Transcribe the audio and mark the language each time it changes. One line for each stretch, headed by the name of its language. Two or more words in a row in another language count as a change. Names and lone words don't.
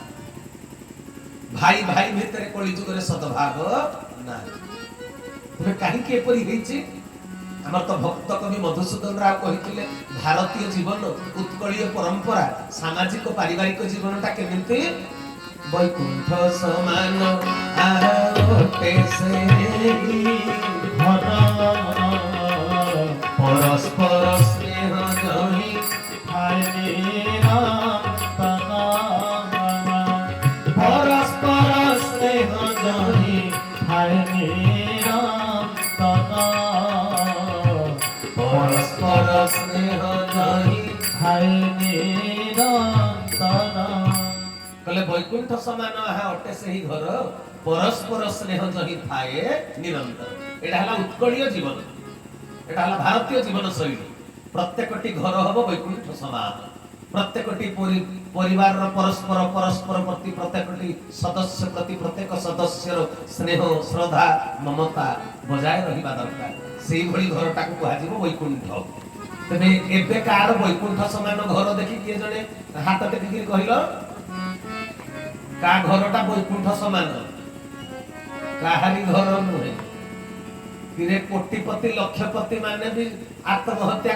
Odia: ଭାଇ ଭାଇ ଭିତର କଳି ଯୁଗର ସଦ୍ଭାବ ନା କହିଁ ଏପରି ହୋଇଛି ଆମର ତ ଭକ୍ତ କବି ମଧୁସୂଦନ ରାଓ କହିଥିଲେ ଭାରତୀୟ ଜୀବନ ଉତ୍କଳୀୟ ପରମ୍ପରା ସାମାଜିକ ପାରିବାରିକ ଜୀବନଟା କେମିତି ବୈକୁଣ୍ଠ ସମାନ ଆରୋଟେ ସେ ପରସ୍ପର ସ୍ନେହ ଯହିଁ ପରସ୍ପର ସ୍ନେହ ଯହିଁ ପରସ୍ପର ସ୍ନେହ ଯହିଁ କହିଲେ ବୈକୁଣ୍ଠ ସମାନ ଅଟେ ସେହି ଘର ପରସ୍ପର ସ୍ନେହ ଯହିଁ ଥାଏ ନିରନ୍ତର ଏଟା ହେଲା ଉତ୍କଳୀୟ ଜୀବନ ଏଟା ହେଲା ଭାରତୀୟ ଜୀବନ ଶୈଳୀ ପ୍ରତ୍ୟେକଟି ଘର ହେବ ବୈକୁଣ୍ଠ ସମାନ ପ୍ରତ୍ୟେକଟି ପରିବାର ପରସ୍ପର ପରସ୍ପର ପ୍ରତି ପ୍ରତ୍ୟେକଟି ସଦସ୍ୟ ପ୍ରତି ପ୍ରତ୍ୟେକ ସଦସ୍ୟର ସ୍ନେହ ଶ୍ରଦ୍ଧା ମମତା ବଜାୟ ରହିବା ଦରକାର ସେହି ଭଳି ଘରଟା କୁ କୁହା ଯିବ ବୈକୁଣ୍ଠ ତେବେ ଏବେ କାହାର ବୈକୁଣ୍ଠ ସମାନ ଘର ଦେଖି କିଏ ଜଣେ ହାତ ଟେକିକରି କହିଲ କା ଘରଟା ବୈକୁଣ୍ଠ ସମାନ କାହାରି ଘର ନୁହେଁ କିରେ କୋଟିପତି ଲକ୍ଷପତି ମାନେ ବି ଆତ୍ମହତ୍ୟା